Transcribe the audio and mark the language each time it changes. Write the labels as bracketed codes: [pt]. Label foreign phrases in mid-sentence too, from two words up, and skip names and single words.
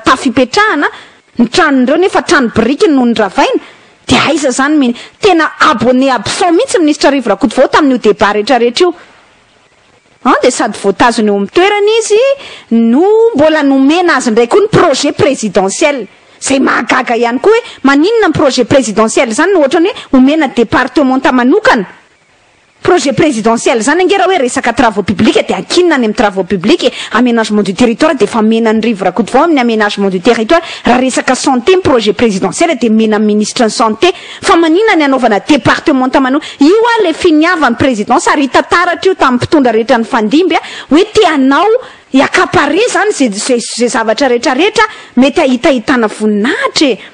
[mg] tafipetrahana ny tranondreo nefa trano biriky noho ny ravaina de aiza zany tena [fr] abonné absent [mg] mihitsy ministra Rivo Rakotovao tamin'io débat rehetrarehetra io de sady voatazony eo amin'ny toerana izy no mbola nomena azy ndray koa ny [fr] projet présidentiel [mg] zay mahagaga ihany koa hoe maninona ny [fr] projet présidentiel [mg] zany no ohatrany hoe omena département manokana [fr] projet présidentiel [mg] zany ange raha hoe resaka [fr] travaux publics [mg] de akinona any amin'ny [fr] travaux publics aménagement du territoire [mg] de fa mena ny Rivo Rakotovao amin'ny [fr] aménagement du territoire [mg] raha resaka santé ny [fr] projet présidentiel [mg] de mena ministre ny santé fa maninona ny anaovana département manokana io le finiavan'ny présidence ary tataratra io tamin'ny mpitondra rehetra ny fandimby hoe tianao iakapare zany zay zavatra rehetrarehetra mety ahitahitana voninahitra